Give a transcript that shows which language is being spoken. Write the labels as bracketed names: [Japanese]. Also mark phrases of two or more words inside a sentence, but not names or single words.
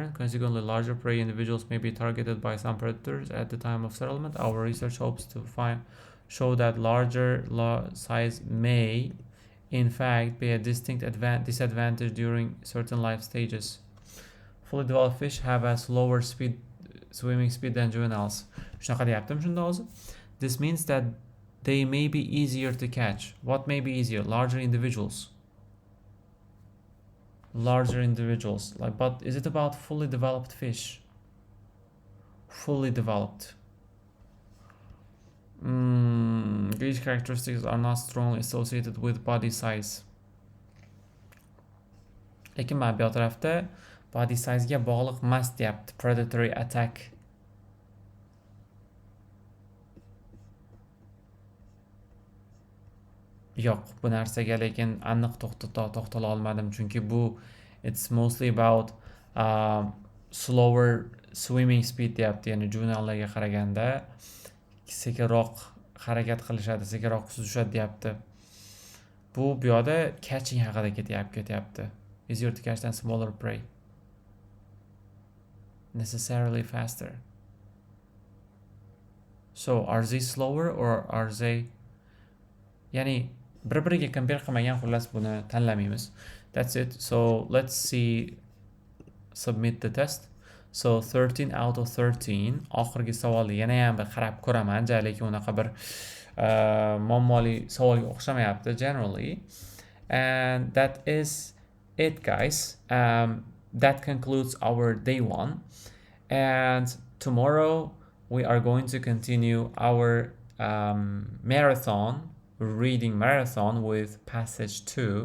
[English] Consequently, larger prey individuals may be targeted by some predators at the time of settlement. Our research hopes to show that larger size may, in fact, be a distinct disadvantage during certain life stages. Fully developed fish have a slower swimming speed than juveniles. [Uzbek] Shunaqa deyaptim shunda o'zi. [English] This means that they may be easier to catch. What may be easier? Larger individuals. But is it about fully developed fish? Fully developed. These characteristics are not strongly associated with body size. [Uzbek] Lekin mana bu tarafda [English] body size [Uzbek] ga bog'liq emas deyapti. [English] Predatory attack. [Uzbek] Yo'q, bu narsaga lekin aniq to'xtala olmadim, chunki bu [English] it's mostly about slower swimming speed [Uzbek] deyapti. Ya'ni juveniallarga qaraganda sekinroq harakat qilishadi, sekinroq suzishadi deyapti. Bu yoqda catching haqida ketyapti. [English] Easier to catch than smaller prey. Necessarily faster. So, are they slower or are they... [Uzbek] Ya'ni bir-biriga compare qilmagan, xullas buni tanlamaymiz. [English] That's it. So, let's see. Submit the test. So 13 out of 13. [Uzbek] Oxirgi savolni yana ham bir qarab ko'raman. Lekin unaqa bir muammoli savolga o'xshamayapti generally. [English] And that is it, guys. That concludes our day 1. And tomorrow we are going to continue our reading marathon with passage 2.